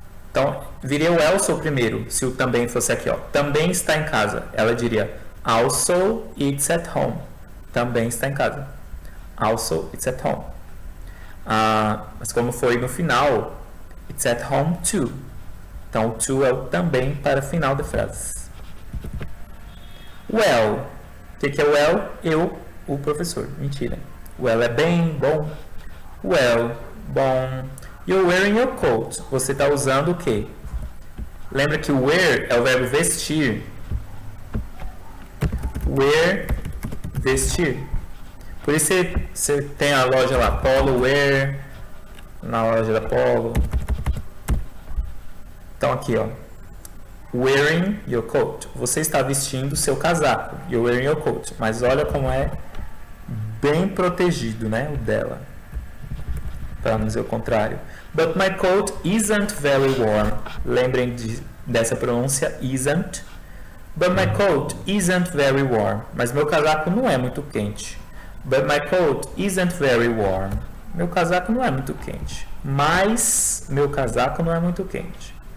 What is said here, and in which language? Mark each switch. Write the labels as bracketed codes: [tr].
[pt] Então, viria o also primeiro, se o também fosse aqui, ó. Também está em casa. Ela diria [en] also it's at home. [pt] Também está em casa. [en] Also it's at home. [pt] Mas como foi no final, [en] it's at home too. [pt] Então, o to é o também para final da frase. Well. O que é well? Eu, o professor. Mentira. Well é bem, bom. Well, bom. [en] You're wearing your coat. [pt] Você está usando o quê? Lembra que o wear é o verbo vestir. Wear, vestir. Por isso você tem a loja lá, Polo Wear, na loja da Polo. Então aqui, ó. [en] Wearing your coat. [pt] Você está vestindo seu casaco. [en] You're wearing your coat. [pt] Mas olha como é bem protegido, né? O dela. Para não dizer o contrário. [en] But my coat isn't very warm. [pt] Lembrem dessa pronúncia, [en] isn't. But my coat isn't very warm. [pt] Mas meu casaco não é muito quente. [en] But my coat isn't very warm. [pt] Meu casaco não é muito quente. Mas meu casaco não é muito quente.